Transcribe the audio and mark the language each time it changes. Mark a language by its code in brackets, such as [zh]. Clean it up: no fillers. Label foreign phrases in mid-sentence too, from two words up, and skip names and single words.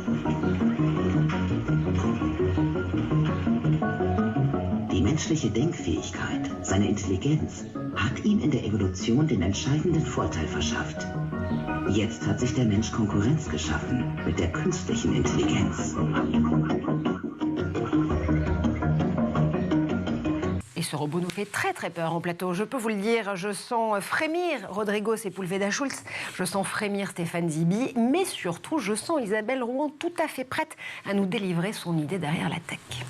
[de] Die menschliche Denkfähigkeit, seine Intelligenz, hat ihm in der Evolution den entscheidenden Vorteil verschafft. Jetzt hat sich der Mensch Konkurrenz geschaffen mit der künstlichen Intelligenz. [fr] Et ce robot nous fait très très peur en plateau, je peux vous le dire. Je sens frémir Rodrigo Sepúlveda-Schultz, je sens frémir Stéphane Zibi, mais surtout je sens Isabelle Rouen tout à fait prête à nous délivrer son idée derrière la tech.